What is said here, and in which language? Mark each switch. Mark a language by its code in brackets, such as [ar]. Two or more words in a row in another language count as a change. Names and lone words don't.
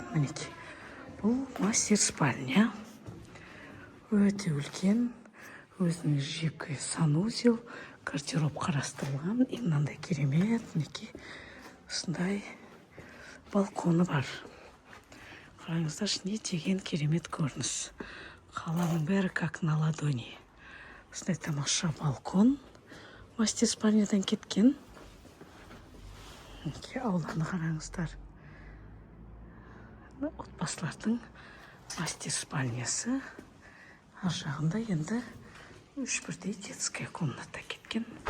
[kk] Мінекей бұл мастер спальня. Өте үлкен, өзінің жеке санузел, гардероб қарастырылған. И мынандай керемет, мінекей осындай балконы бар. Қараңыздаршы, не деген керемет көрініс. Қаланың бәрі [ru] как на ладони. [kk] Осындай тамаша балкон. Мастер спальнядан кеткен. Ауланы қараңыздар. Отбасылардың мастер спальнясы. Ар жағында енді 3 бірдей [ru] детская комната [kk] кеткен.